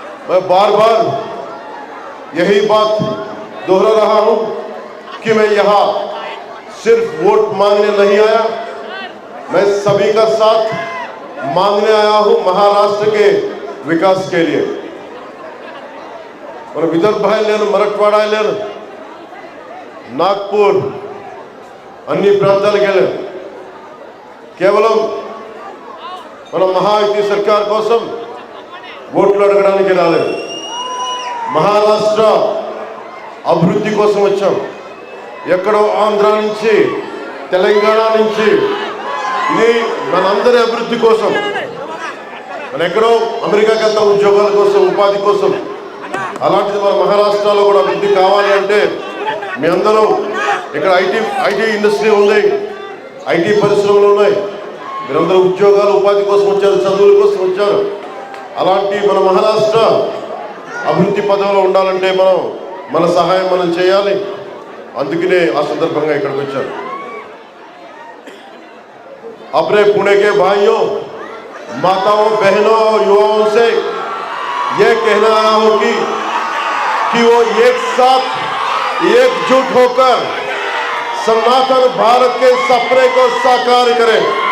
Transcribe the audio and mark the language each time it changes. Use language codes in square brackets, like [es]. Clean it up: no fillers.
[hi] मैं बार बार यही बात दोहरा रहा हूं कि मैं यहां सिर्फ वोट मांगने नहीं आया, मैं सभी का साथ मांगने आया हूं महाराष्ट्र के विकास के लिए. और विदर्भ मराठवाड़ा नागपुर अन्य प्रांताలకు [te] వెళ్ళాను. కేవలం మన మహాయుతి సర్కార్ కోసం ఓట్లు అడగడానికి రాలేదు. మహారాష్ట్ర అభివృద్ధి కోసం వచ్చాం. ఎక్కడో ఆంధ్ర నుంచి తెలంగాణ నుంచి ఇది మనందరి అభివృద్ధి కోసం. మన ఎక్కడో అమెరికాకి వెళ్తాం ఉద్యోగాల కోసం, ఉపాధి కోసం. అలాంటిది మన మహారాష్ట్రలో కూడా అభివృద్ధి కావాలి అంటే మీ అందరూ ఇక్కడ ఐటీ ఇండస్ట్రీ ఉంది, ఐటీ పరిశ్రమలు ఉన్నాయి. మీరందరూ ఉద్యోగాలు ఉపాధి కోసం వచ్చారు, చదువుల కోసం వచ్చారు. అలాంటి మన మహారాష్ట్ర అభివృద్ధి పదంలో ఉండాలంటే మన సహాయం మనం చేయాలి. అందుకనే ఆ సందర్భంగా ఇక్కడికి వచ్చాను. [hi] अपने पुणे के भाइयों, माताओं, बहनों और युवाओं से यह कहना आया हूं कि वो एक साथ एकजुट होकर सनातन भारत के सपने को साकार करें.